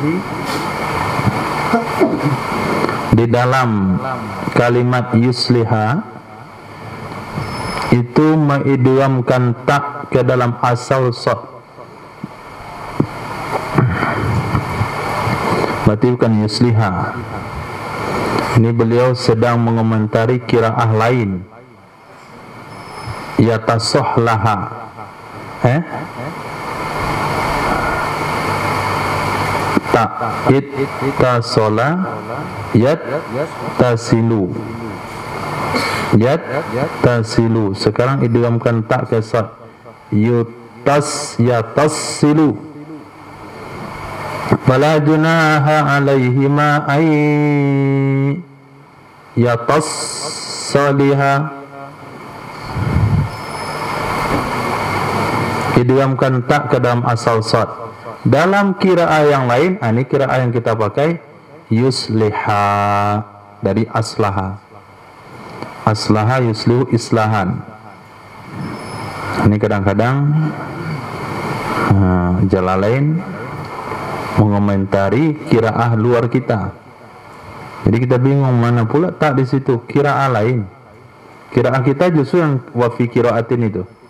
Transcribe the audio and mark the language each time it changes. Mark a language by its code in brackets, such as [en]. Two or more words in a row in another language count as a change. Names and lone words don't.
[id] di dalam kalimat yusliha itu mengidghamkan tak ke dalam asal sad. Berarti bukan yusliha. Ini beliau sedang mengomentari qiraah lain, yatasahlaha. [ar] Tak اتصل يتصل. Yattasilu. [id] Sekarang idghamkan tak ke sad. Yatassilu. [ar] فلا جناح عليهما أن يصالحا. [id] Idghamkan tak ke dalam asal sad. Dalam qiraah yang lain, ini qiraah yang kita pakai, yusliha. dari aslaha. [ar] أصلح يصلح إصلاحا. [id] Ini kadang-kadang Jalalain mengomentari qiraah luar kita. Jadi kita bingung mana pula tak di situ qiraah lain. Qiraah kita justru yang [ar] وفي قراءة [id] itu.